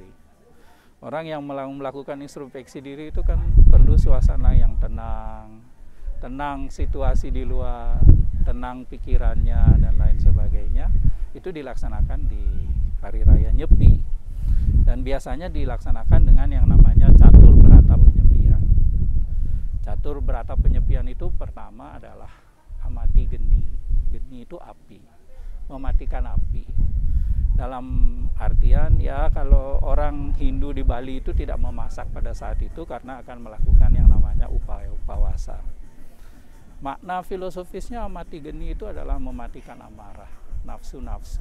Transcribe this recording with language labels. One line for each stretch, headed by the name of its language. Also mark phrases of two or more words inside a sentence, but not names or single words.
Indonesian: Orang yang melakukan introspeksi diri itu kan perlu suasana yang tenang situasi di luar, tenang pikirannya dan lain sebagainya. Itu dilaksanakan di Hari Raya Nyepi. Dan biasanya dilaksanakan dengan yang namanya catur berata penyepian. Catur berata penyepian itu pertama adalah amati geni. Geni itu api, mematikan api. Dalam artian ya kalau orang Hindu di Bali itu tidak memasak pada saat itu karena akan melakukan yang namanya upaya upawasa. Makna filosofisnya amati geni itu adalah mematikan amarah, nafsu-nafsu.